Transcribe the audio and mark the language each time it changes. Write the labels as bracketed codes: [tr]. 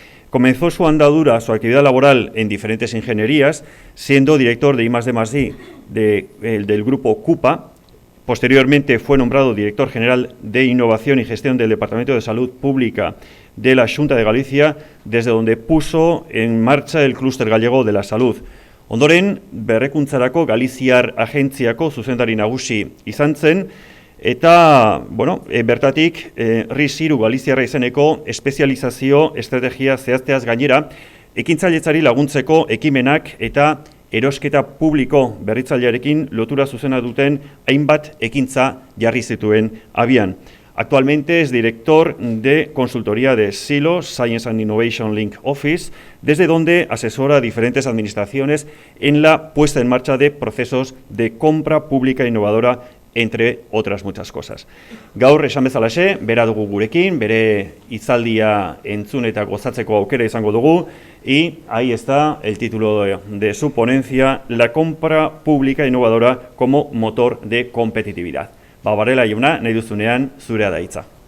[es] Comenzó su andadura, su actividad laboral en diferentes ingenierías, siendo director de I+D+I del grupo CUPA. Posteriormente fue nombrado director general de Innovación y Gestión del Departamento de Salud Pública de la Xunta de Galicia, desde donde puso en marcha el Clúster Gallego de la Salud. [eu] Ondoren, berrekuntzarako Galiziar Agentziako zuzendari nagusi izan zen, eta, bertatik, RIS3 Galiziarra izeneko espezializazio estrategia zehazteaz gainera, ekintzailetzari laguntzeko ekimenak eta erosketa publiko berritzailearekin lotura zuzena duten hainbat ekintza jarri zituen abian. [es] Actualmente es director de consultoría de SILO, Science and Innovation Link Office, desde donde asesora a diferentes administraciones en la puesta en marcha de procesos de compra pública innovadora, entre otras muchas cosas. [eu] Gaur esan bezalaxe, bera dugu gurekin, bere hitzaldia entzun eta gozatzeko aukera izango dugu, [es] y ahí está el título de su ponencia, la compra pública innovadora como motor de competitividad. [eu] Barela jauna, nahi duzunean, zurea da hitza.